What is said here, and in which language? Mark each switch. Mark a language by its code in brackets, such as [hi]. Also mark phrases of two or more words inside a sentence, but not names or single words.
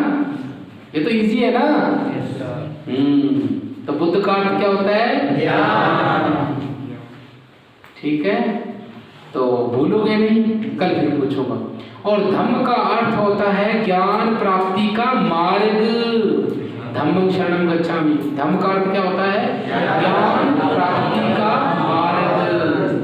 [hi] ये तो इजी है ना? तो बुद्ध का अर्थ क्या होता है? ज्ञान। ठीक है, तो भूलोगे नहीं, कल फिर पूछूंगा। और धम्म का अर्थ होता है ज्ञान प्राप्ति का मार्ग। [pi] धम्मं शरणं गच्छामि। [hi] धम्म का अर्थ क्या होता है? ज्ञान प्राप्ति का मार्ग।